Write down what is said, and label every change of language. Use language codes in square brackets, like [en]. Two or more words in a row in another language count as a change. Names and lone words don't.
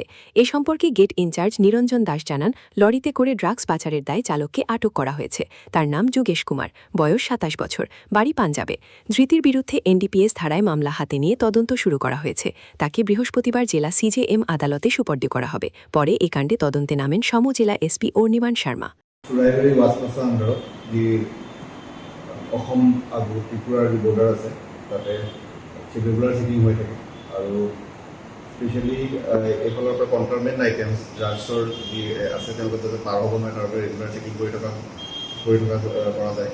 [bn] এ সম্পর্কে গেট ইনচার্জ নিরঞ্জন দাস জানান, লরিতে করে ড্রাগস পাচারের দায়ে চালককে আটক করা হয়েছে। তার নাম যোগেশ কুমার, বয়স ২৭ বছর, বাড়ি পাঞ্জাবে। ধৃতির বিরুদ্ধে NDPS ধারায় মামলা হাতে নিয়ে তদন্ত শুরু করা হয়েছে। তাকে বৃহস্পতিবার জেলা CJM আদালতে সুপর্দ করা হবে। পরে এ কাণ্ডে তদন্তে নামেন সম জেলা SP অর্ণিমান শর্মা। [as] অসম আৰু ত্ৰিপুৰাৰ যি বৰ্ডাৰ আছে তাতে [en] regular checking [as] হৈ থাকে আৰু স্পেচিয়েলি এইফালৰ পৰা [en] controlment items [as] ড্ৰাগছৰ যি আছে তেওঁলোকে যাতে পাৰ হ'ব নোৱাৰে তাৰ বাবে [en] regular checking [as] কৰি থকা কৰা যায়।